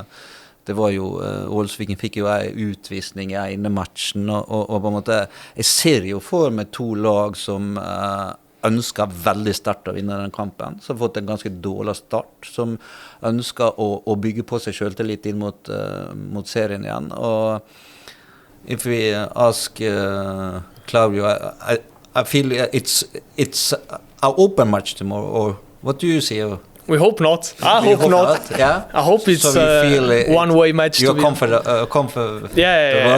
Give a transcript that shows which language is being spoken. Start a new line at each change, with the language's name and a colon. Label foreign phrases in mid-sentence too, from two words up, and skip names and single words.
Norwegian: Det var jo, Ålesviken fikk jo en utvisning i ene matchen, og på en måte, jeg ser jo for meg 2 lag som ønsker veldig sterkt å vinne den kampen, som har fått en ganske dårlig start, som ønsker å bygge på seg selvtillit inn mot serien igjen.
English: Og if we ask Cláudio, I feel it's an open match tomorrow, or what do you see? We hope not. I hope not. Yeah. I hope it's a one-way match. You're comfortable. Yeah.